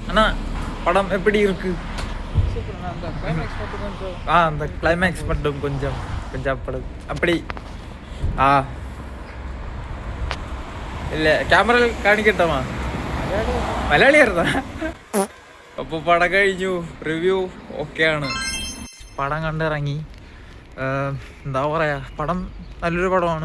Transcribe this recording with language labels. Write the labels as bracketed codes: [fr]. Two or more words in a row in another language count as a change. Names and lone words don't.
[ta] அண்ணா, படம் எப்படி இருக்கு? அந்த கிளைமேக்ஸ் மட்டும் கொஞ்சம் படம் அப்படி. [ml] ഇല്ല, ക്യാമറയിൽ കാണിക്കട്ടമാ. മലയാളിയായിരുന്നാ? അപ്പോൾ പടം കഴിഞ്ഞു, റിവ്യൂ ഓക്കെയാണ്. പടം കണ്ടിറങ്ങി. എന്താ പറയുക, പടം നല്ലൊരു പടമാണ്.